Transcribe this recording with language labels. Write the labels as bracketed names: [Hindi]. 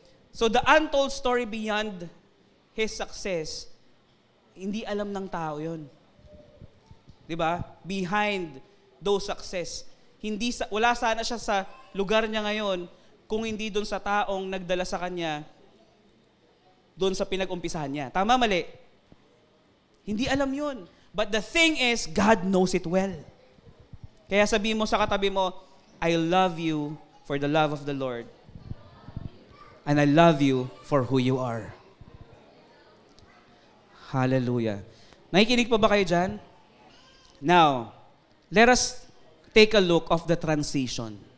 [English] So the untold story beyond his success, [Filipino] hindi alam ng tao yun. [English] Diba? Behind those success. [Filipino] Wala sana siya sa lugar niya ngayon kung hindi doon sa taong nagdala sa kanya doon sa pinag-umpisahan niya. Tama, mali? Hindi alam yun. [English] But the thing is, God knows it well. [Filipino] Kaya sabihin mo sa katabi mo, [English] I love you for the love of the Lord. And I love you for who you are. Hallelujah. [Filipino] Nakikinig pa ba kayo dyan? [English] Now, let us take a look of the transition.